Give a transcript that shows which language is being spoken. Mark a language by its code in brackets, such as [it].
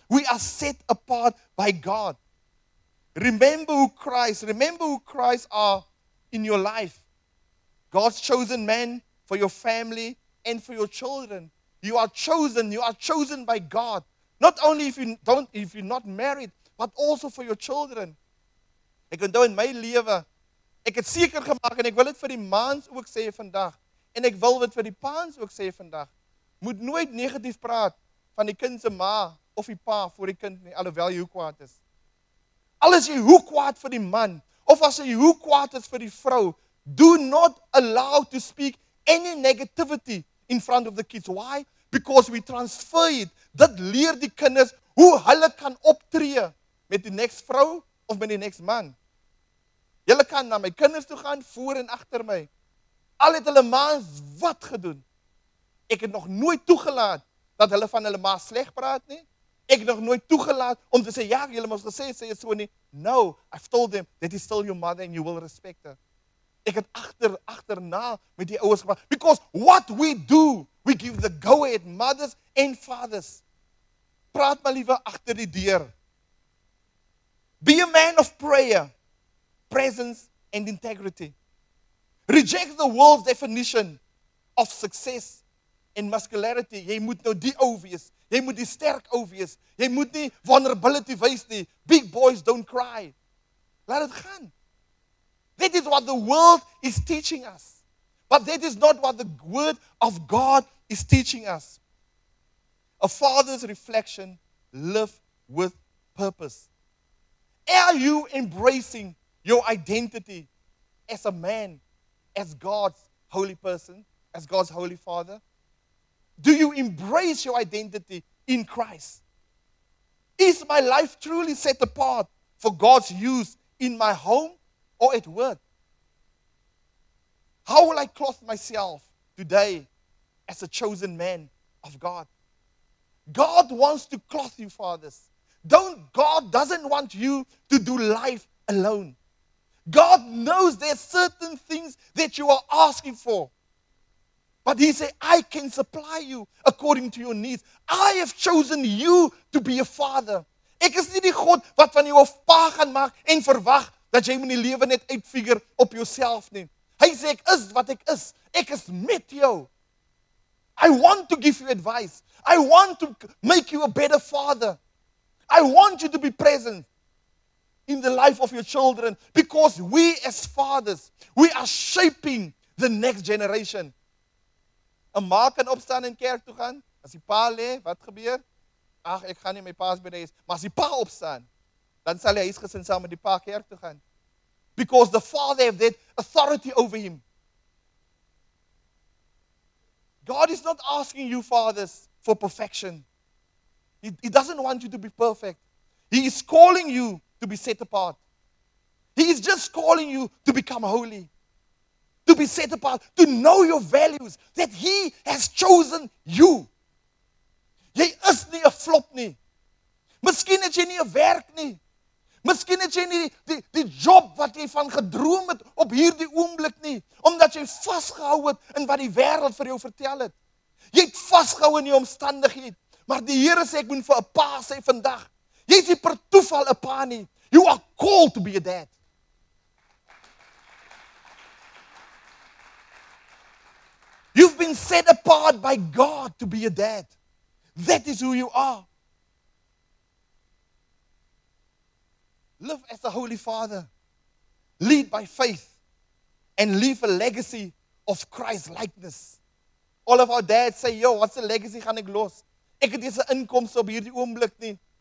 [en] We are set apart by God. Remember who Christ are in your life. God's chosen man for your family and for your children. You are chosen by God. Not only if you're not married, but also for your children. [af] Ek onthou in my lewe, ek het seker gemaak en ek wil dit vir die maans ook sê vandag. En ek wil dit vir die paans ook sê vandag. Moet nooit negatief praat van die kind se ma of die pa voor die kind nie, alhoewel jy hoe kwaad is. Al is jy hoe kwaad vir die man, of as jy hoe kwaad is vir die vrou, [en] do not allow to speak any negativity in front of the kids. Why? Because we transfer it. [af] Dit leer die kinders hoe hulle kan optree met die next vrou of met die next man. Julle kan na my kinders toe gaan, voor en agter my. Al het hulle ma's wat gedoen. Ek het nog nooit toegelaat dat hulle van hulle ma sleg praat nie. Ek het nog nooit toegelaat om te sê, ja, julle moes gesê, sê het so nie. [en] No, I've told them that is still your mother and you will respect her. [af] Ek het agterna met die ouers gepraat. [en] Because what we do, we give the go-ahead, mothers and fathers. [af] Praat maar liever agter die deur. [en] Be a man of prayer, presence and integrity. Reject the world's definition of success and muscularity. [af] Jy moet nou die ou wees. Jy moet die sterk ou wees. Jy moet nie vulnerability wys nie. [en] Big boys don't cry. [af] Laat dit gaan. [en] That is what the world is teaching us. But that is not what the word of God is teaching us. A father's reflection, live with purpose. Are you embracing your identity as a man, as God's holy person, as God's holy father? Do you embrace your identity in Christ? Is my life truly set apart for God's use in my home or at work? How will I clothe myself today as a chosen man of God? God wants to clothe you, fathers. God doesn't want you to do life alone. God knows there's certain things that you are asking for. But he said, I can supply you according to your needs. I have chosen you to be a father. [af] Ek is nie die God wat van jou 'n pa gaan maak en verwag dat jy moet die lewe net uitfigure op jouself nie. Hy sê ek is wat ek is. Ek is met jou. [en] I want to give you advice. I want to make you a better father. I want you to be present in the life of your children because we as fathers, we are shaping the next generation. [af] 'n Ma kan opstaan en kerk toe gaan. As die pa lê, wat gebeur? ag, ek gaan nie my pa's by is, maar as die pa opstaan, dan sal hy huisgesin saam met die pa kerk toe gaan. [en] Because the father have that authority over him. God is not asking you, fathers, for perfection. He doesn't want you to be perfect. He is calling you to be set apart. He is just calling you to become holy, to be set apart, to know your values, that He has chosen you. [af] Jy is nie 'n flop nie. Miskien het jy nie 'n werk nie. Miskien het jy nie die job wat jy van gedroom het op hierdie oomblik nie, omdat jy vasgehou het in wat die wêreld vir jou vertel het. Jy het vasgehou in jou omstandighede, maar die Here sê ek moet vir 'n pa sê vandag. Jy is nie per toeval 'n pa nie. [en] You are called to be a dad. You've been set apart by God to be a dad. That is who you are. Live as a holy father. Lead by faith. And leave a legacy of Christ's likeness. All of our dads say, yo, what's the legacy [af] gaan ek los? Ek het nie 'n inkomste op hierdie oomblik nie.